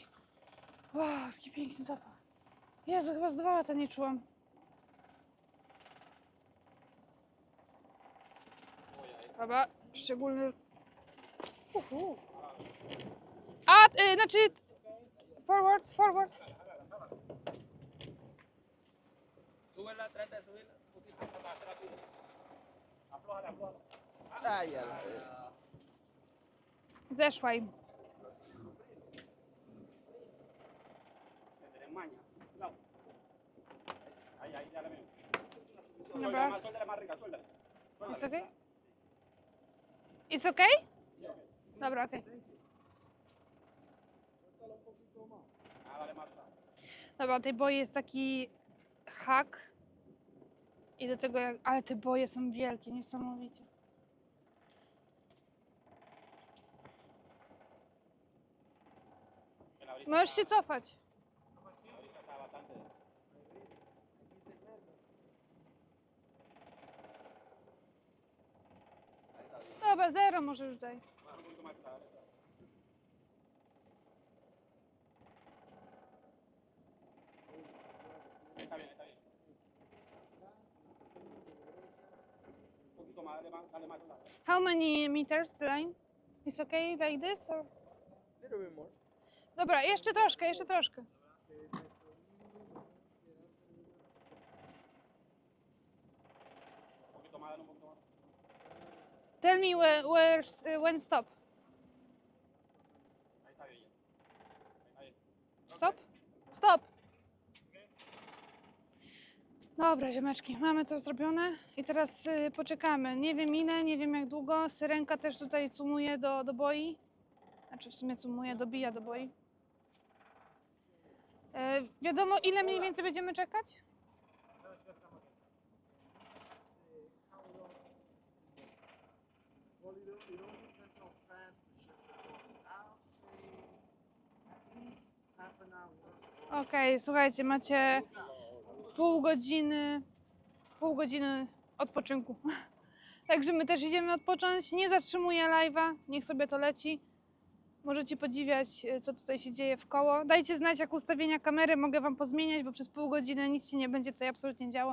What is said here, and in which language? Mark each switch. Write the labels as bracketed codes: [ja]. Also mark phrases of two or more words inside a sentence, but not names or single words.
[pl] Wow, jaki piękny zapach. Jezu, chyba z 2 lata nie czułam. Dobra, szczególny... A, znaczy... Forward. [es] Súbela, trata de subirla un poquito más rápido. Aflójala. [pl] Zeszła im. [es] Se te desmaña. No. Ahí, ya la veo. [pl] Dobra. [es] Suéltala más rica, suéltala. [pl] Jest okej? Jest okej? Dobra, okej. [es] Dale más. [pl] Dobra, tej boje jest taki hak. I do tego, ale te boje są wielkie, niesamowicie. Możesz się cofać. Dobra, 0 może już daj. [es] Está bien. Un poquito más, dale más. [en] How many meters the line? Is okay like this or? Little bit more. [pl] Dobra, jeszcze troszkę. [es] Un poquito más, dale un poquito más. Tell me when stop. Ahí está bien. Ahí está bien. [en] Stop? Stop! [pl] Dobra, ziomeczki, mamy to zrobione i teraz poczekamy. Nie wiem ile, nie wiem jak długo. Syrenka też tutaj cumuje do boi. Znaczy w sumie cumuje, dobija do boi. Wiadomo ile mniej więcej będziemy czekać? [en] Well, it all depends how fast the ships are going. I'll say at least half an hour. [pl] Okej, słuchajcie, macie pół godziny odpoczynku. Także my też idziemy odpocząć. Nie zatrzymuję live'a, niech sobie to leci. Możecie podziwiać, co tutaj się dzieje w koło. Dajcie znać, jak ustawienia kamery mogę wam pozmieniać, bo przez pół godziny nic się nie będzie tutaj absolutnie działo.